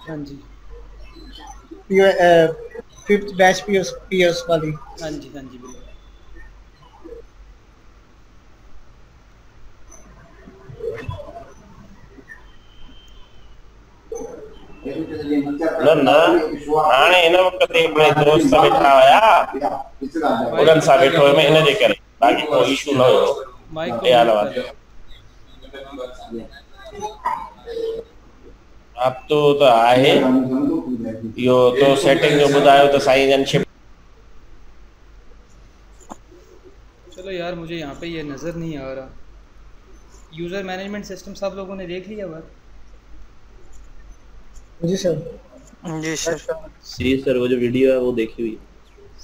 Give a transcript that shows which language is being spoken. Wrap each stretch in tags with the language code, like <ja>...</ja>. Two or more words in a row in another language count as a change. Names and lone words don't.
<hi>हाँ जी</hi> <en>fifth batch PS वाली।</en> <hi>हाँ जी हाँ जी बिल्कुल।</hi> <sd>हाणे हिन वक़्त ते हिकिड़े दोस्त वेठा हुया, उन्हनि सां वेठो हुयुमि इन जे करे, बाक़ी कोई इशू न हुयो।</sd> <hi>माइक को ए हाल म्यूट वाल कर।</hi> <sd>अब तो आहे इहो तो सेटिंग जो ॿुधायो त साईं जन शिफ्ट।</sd> <hi>चलो यार मुझे यहाँ पे ये नज़र नहीं आ रहा।</hi> <en>user management system</en> <hi>सब लोगों ने देख लिया बात? जी सर। जी सर। जी सर, वो जो वीडियो है वो देखी हुई है।</hi>